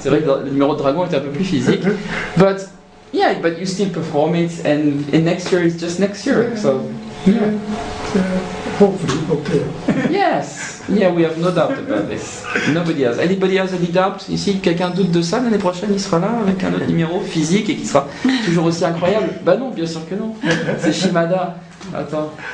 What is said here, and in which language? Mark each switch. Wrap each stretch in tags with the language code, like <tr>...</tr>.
<fr>C'est vrai que le numéro de dragon est un peu plus physique.</fr> <en>But yeah, but you still perform it, and next year is just next year. So yeah. Hopefully, okay. Yes, yeah, we have no doubt about this. Nobody has. Anybody has any doubt?</en> <fr>Ici, quelqu'un doute de ça? L'année prochaine, il sera là avec un autre numéro physique et qui sera toujours aussi incroyable? Bah non, bien sûr que non. C'est Shimada. Attends.</fr>